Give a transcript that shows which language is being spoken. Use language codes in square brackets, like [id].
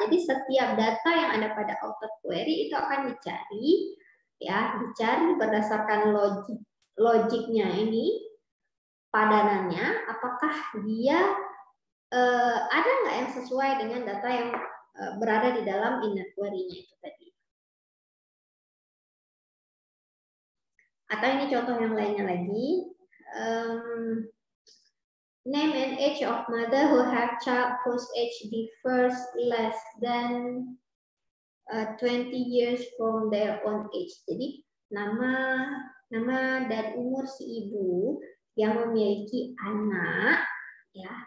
[id] Jadi setiap data yang ada pada outer query itu akan dicari berdasarkan logiknya ini, padanannya, apakah dia ada nggak yang sesuai dengan data yang berada di dalam inner query-nya itu tadi. Atau ini contoh yang lainnya lagi. [en] Name and age of mother who have child whose age differs less than 20 years from their own age. [id] Jadi nama dan umur si ibu yang memiliki anak, ya.